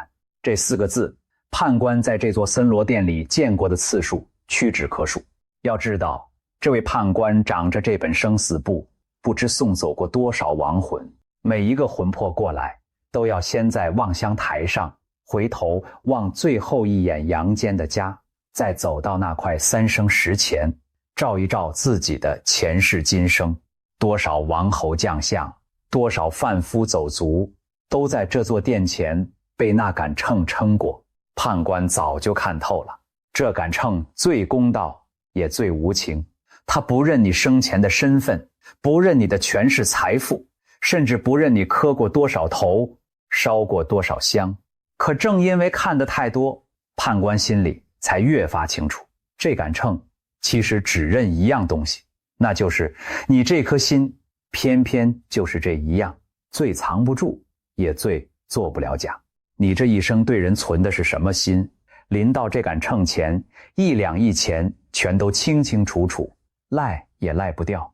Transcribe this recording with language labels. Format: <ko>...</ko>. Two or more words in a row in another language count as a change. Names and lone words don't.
<zh>這4個字，判官在這座森羅殿裡見過的次數屈指可數。要知道，這位判官掌着這本生死簿，不知送走過多少亡魂，每一個魂魄過來，都要先在望乡台上回頭望最後一眼陽間的家，再走到那塊三生石前，照一照自己的前世今生。多少王侯將相，多少贩夫走卒，都在這座殿前被那杆秤稱過。判官早就看透了，這杆秤最公道，也最無情。他不認你生前的身份，不認你的權勢財富，甚至不認你磕過多少頭，燒過多少香。可正因為看得太多，判官心裡才越發清楚，這杆秤其實只認一樣東西，那就是你這顆心，偏偏就是這一樣，最藏不住，也最做不了假。你這一生對人存的是什麼心，臨到這杆秤前，一兩一錢全都清清楚楚，賴也賴不掉。</zh>